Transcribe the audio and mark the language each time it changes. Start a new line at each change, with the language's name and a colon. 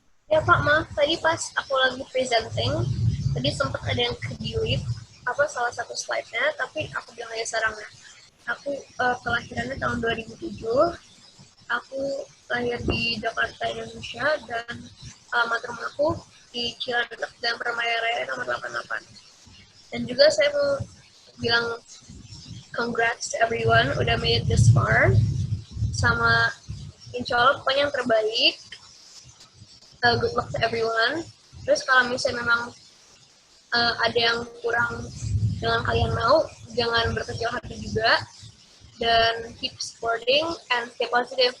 Indonesian: Ya Pak, maaf tadi pas aku lagi presenting, tadi sempat ada yang ke-delete salah satu slide-nya, tapi aku bilang aja sekarang ya. Aku kelahirannya tahun 2007, aku lahir di Jakarta, Indonesia, dan alamat rumah aku di Cilandak dan Permai Raya nomor 88. Dan juga saya mau bilang
English: congrats to everyone
Indonesian: udah
English: made it this far.
Indonesian: Sama insya Allah pokoknya yang terbaik.
English: Good luck to everyone.
Indonesian: Terus kalau misalnya memang ada yang kurang dengan kalian mau, jangan berkecil hati juga. Dan
English: keep supporting and stay positive.